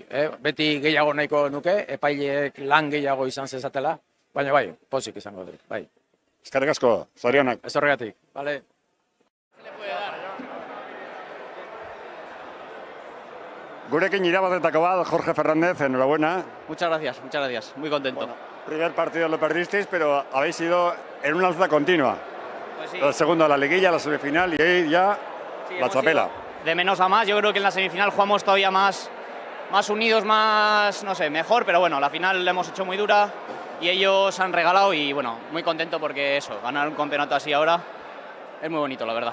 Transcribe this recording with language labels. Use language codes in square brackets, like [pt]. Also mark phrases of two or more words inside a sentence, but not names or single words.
[eu] Beti gehiago nahiko nuke, epaileek lan gehiago izan zezatela, baina bai, pozik izango dut, bai. Eskerrik asko, zorionak. Ez horregatik, bale. Gurekin irabazetako bat, [es] Jorge Fernández, enhorabuena. Muchas gracias, muy contento. Primer partido lo perdisteis, pero habéis sido en una alza continua. Pues sí. El segundo la liguilla, la semifinal y ahí ya la chapela. De menos a más, yo creo que en la semifinal jugamos todavía más unidos, más, no sé, mejor, pero bueno, la final la hemos hecho muy dura y ellos han regalado y bueno, muy contento porque eso, ganar un campeonato así ahora es muy bonito, la verdad.